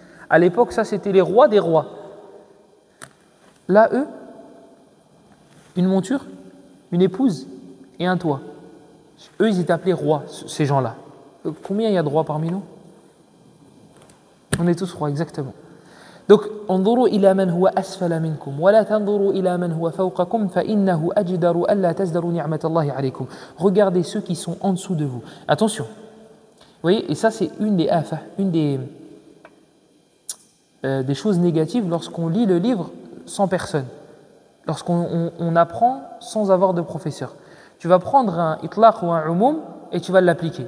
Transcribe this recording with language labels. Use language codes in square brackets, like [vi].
[fr] À l'époque, ça, c'était les rois des rois. Là, eux, une monture, une épouse et un toit. Eux, ils étaient appelés rois, ces gens-là. Combien il y a de rois parmi nous? On est tous rois, exactement. Donc, [ar] انظروا إلى من هو أسفل منكم ولا تنظروا إلى من هو فوقكم فإنه أجدر ألا تزدروا نعمة الله عليكم. [fr] Regardez ceux qui sont en dessous de vous. Attention. Vous voyez, et ça c'est une des choses négatives lorsqu'on lit le livre sans personne. Lorsqu'on apprend sans avoir de professeur. Tu vas prendre un itlaq ou un umum et tu vas l'appliquer.